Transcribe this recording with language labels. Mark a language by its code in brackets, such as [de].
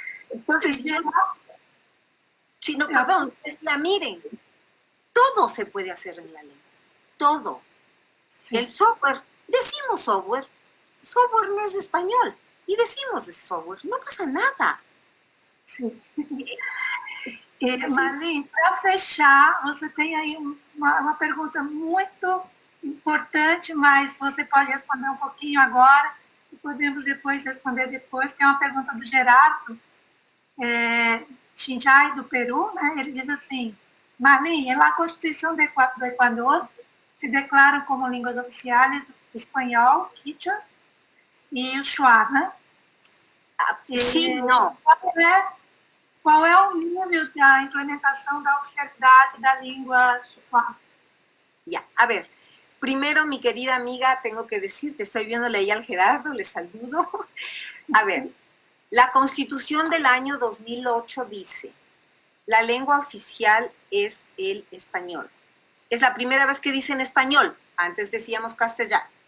[es] Entonces, perdón, miren, todo se puede hacer en la lengua, todo. Sí. El software, decimos software no es español, y decimos software, no pasa nada. [pt] Sim. Marlene, para fechar, você tem aí uma pergunta muito importante, mas você pode responder um pouquinho agora, e podemos depois responder depois, que é uma pergunta do Gerardo Chinchai, do Peru, né? Ele diz assim, Marlene, [es] en la Constitución [pt] do Equador se declaram como línguas oficiais o espanhol, quichua, e o shuar, né? Sim, não. Qual é o nível da implementação da oficialidade da língua shuar? [es] Ya, a ver, primero, mi querida amiga, tengo que decirte, estoy viéndole ahí al Gerardo, le saludo. A ver, la Constitución del año 2008 dice, la lengua oficial es el español. Es la primera vez que dicen español, antes decíamos castellano.